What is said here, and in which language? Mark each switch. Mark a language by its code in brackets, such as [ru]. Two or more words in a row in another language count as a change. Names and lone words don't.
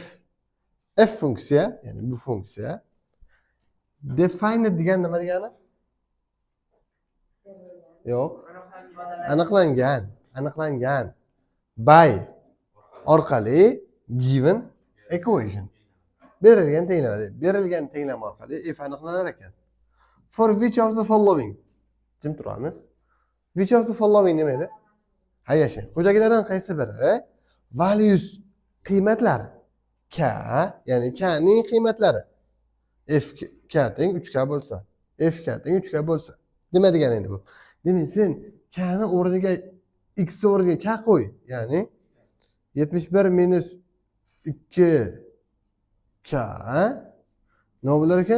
[uz] F funksiya, ya'ni bu funksiya defined degan nima degani? Yo'q. Aniqlangan. [en] By orqali given equation. [uz] Berilgan tenglama orqali f aniqlanar ekan. [en] For which of the following? [uz] Jim turamiz. [en] Which of the following [uz] nima edi? Hayashing. Quyidagilardan qaysi biri values qiymatlari k, ya'ni k ning qiymatlari f k teng 3k bo'lsa, f k teng 3k bo'lsa. Nima degani endi bu? Demak, sen k ni o'rniga x o'rniga k qo'y, ya'ni 71 minus 2k nima bo'lar ekan?